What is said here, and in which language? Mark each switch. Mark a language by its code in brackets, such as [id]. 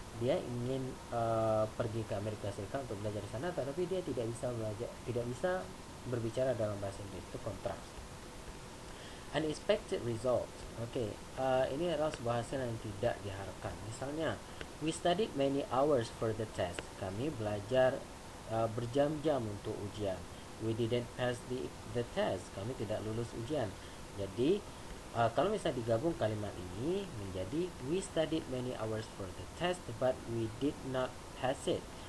[id] dia ingin pergi ke Amerika Serikat untuk belajar di sana, tetapi dia tidak bisa berbicara dalam bahasa Inggris. Itu kontras. [en] Unexpected result. [id] Oke, ini adalah sebuah hasil yang tidak diharapkan. [en] Misalnya, we studied many hours for the test. [id] Kami belajar berjam-jam untuk ujian. [en] We didn't pass the test. [id] Kami tidak lulus ujian. Jadi, kalau misalnya digabung kalimat ini menjadi [en] we studied many hours for the test, but we did not pass it.